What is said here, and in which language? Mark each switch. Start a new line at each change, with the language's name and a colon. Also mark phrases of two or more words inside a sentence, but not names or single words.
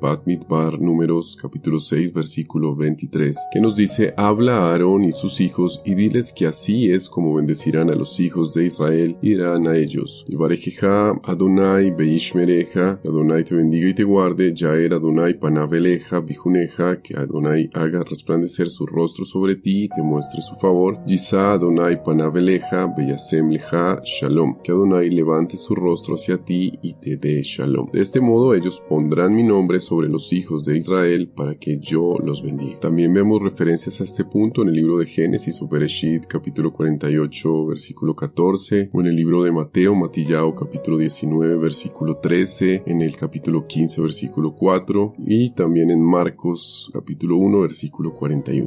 Spanish: Bat Midbar, Números, capítulo 6, versículo 23, que nos dice: habla a Aarón y sus hijos y diles que así es como bendecirán a los hijos de Israel, y dirán a ellos:
Hebrew: יברכך אדוני וישמרך,
Spanish: que Adonai te bendiga y te guarde,
Hebrew: יאר אדוני פניו אליך ויחנך,
Spanish: que Adonai haga resplandecer su rostro sobre ti y te muestre su favor,
Hebrew: ישא אדוני פניו אליך, וישם לך שלום.
Spanish: Que Adonai levante su rostro hacia ti y te dé shalom. De este modo ellos pondrán mi nombre sobre los hijos de Israel para que yo los bendiga. También vemos referencias a este punto en el libro de Génesis o Bereshit, capítulo 48, versículo 14, o en el libro de Mateo, Matillao, capítulo 19, versículo 13, en el capítulo 15, versículo 4, y también en Marcos, capítulo 1, versículo 41.